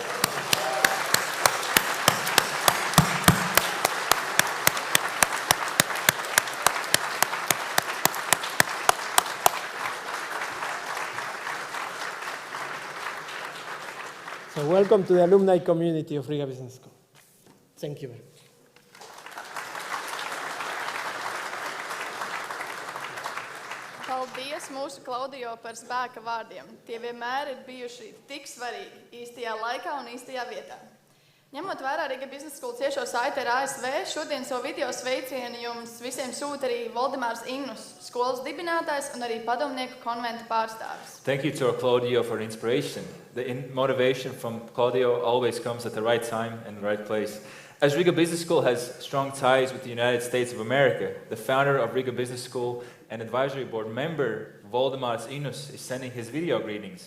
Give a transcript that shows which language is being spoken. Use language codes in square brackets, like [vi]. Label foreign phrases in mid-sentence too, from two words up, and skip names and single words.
[en] So welcome to the alumni community of Riga Business School. Thank you very much. [lv] Paldies mūsu Klaudijo par spēka vārdiem. Tie vienmēr ir bijuši tik svarīgi īstajā laikā un īstajā vietā. Ņemot vērā Riga Business School ciešo saiti ar ASV, šodien savu video sveicienu jums visiem sūta arī Valdemārs Innus, skolas dibinātājs un arī padomnieku konventa pārstāvis. [en] Thank you to Claudio for inspiration. The motivation from Claudio always comes at the right time and the right place. As Riga Business School has strong ties with the United States of America, the founder of Riga Business School and advisory board member, Valdemārs Innus, is sending his video greetings.